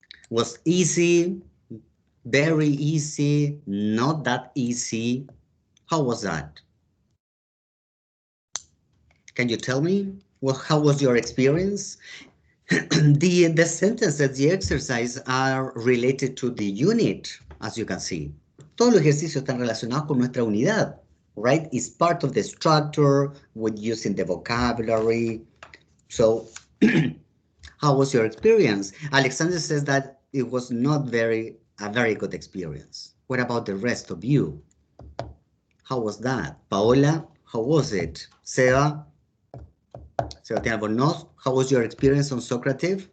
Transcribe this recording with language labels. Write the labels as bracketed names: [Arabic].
[English] Was easy, very easy, not that easy? How was that? Can you tell me? Well, how was your experience? The sentences, the exercise are related to the unit, as you can see. [Spanish] Todos los ejercicios están relacionados con nuestra unidad, right? [English] It's part of the structure with using the vocabulary. So, how was your experience? Alexander says that it was not a very good experience. What about the rest of you? How was that? Paola, how was it? Seba? Sebastián Albornoz, how was your experience on Socrates?